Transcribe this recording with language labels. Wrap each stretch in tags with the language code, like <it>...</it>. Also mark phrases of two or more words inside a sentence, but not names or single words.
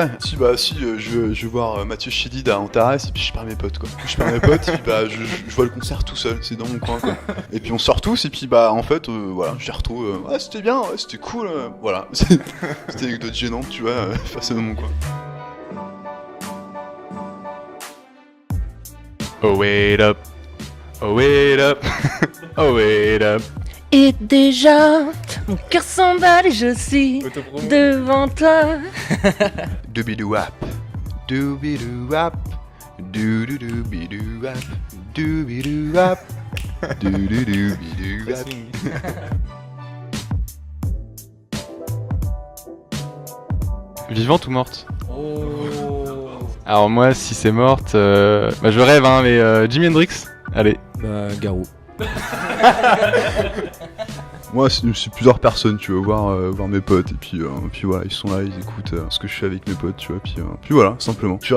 <fr>Si, je vais voir Mathieu Chédid en terrasse et puis je pars mes potes, quoi. Je pars mes potes et puis je vois le concert tout seul, c'est dans mon coin, quoi. Et puis on sort tous et puis en fait, voilà, je les retrouve, ouais, c'était bien, ouais, c'était cool, voilà. C'était une anecdote gênante, tu vois, face à mon coin.</fr> <en>Oh wait up, oh wait up, oh wait up.</en> <fr>Et déjà, mon cœur s'emballe et je suis devant toi. Doobidoo-wap, doobidoo-wap, doodoo-doobidoo-wap, doobidoo-wap, doodoo-doobidoo-wap. Vivante ou morte? Alors moi, si c'est morte, bah je rêve, hein, mais Jimi Hendrix. Allez. Bah, Garou. Moi, c'est plusieurs personnes, tu veux, voir mes potes, et puis voilà, ils sont là, ils écoutent ce que je fais avec mes potes, tu vois, puis voilà, simplement.</fr>